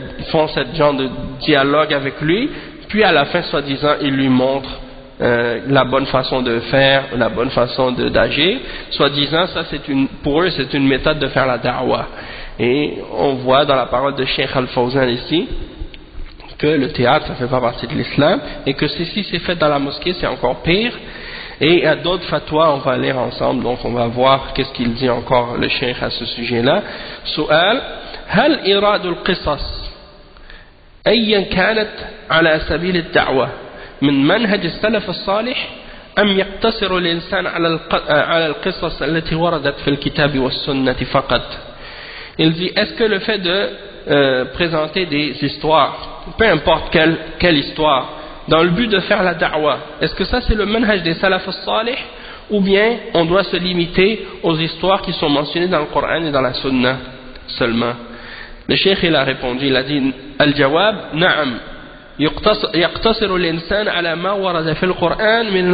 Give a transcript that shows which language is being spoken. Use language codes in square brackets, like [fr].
[fr] font ce genre de dialogue avec lui, puis à la fin, soi-disant, ils lui montrent la bonne façon de faire, la bonne façon d'agir, soi-disant, ça pour eux, c'est une méthode de faire la da'wah. Et on voit dans la parole de Cheikh Al-Fawzan ici, que le théâtre, ça fait pas partie de l'islam, et que si c'est fait dans la mosquée, c'est encore pire. Et il y a d'autres fatwas, on va lire ensemble, donc on va voir qu'est-ce qu'il dit encore le cheikh à ce sujet-là. [ar] Su'al, هل إراد القصص أيا كانت على سبيل الدعوة من منهج السلف الصالح أم يقتصر الإنسان على القصص التي وردت في الكتاب والسنة فقط. [fr] Il dit, est-ce que le fait de présenter des histoires, peu importe quelle histoire, dans le but de faire la da'wah, est-ce que ça c'est le manhaj des salaf al-salih, ou bien on doit se limiter aux histoires qui sont mentionnées dans le Coran et dans la Sunna seulement? Le cheikh il a répondu, il a dit [ar] al-jawab na'am يقتصر الإنسان على ما ورد في القرآن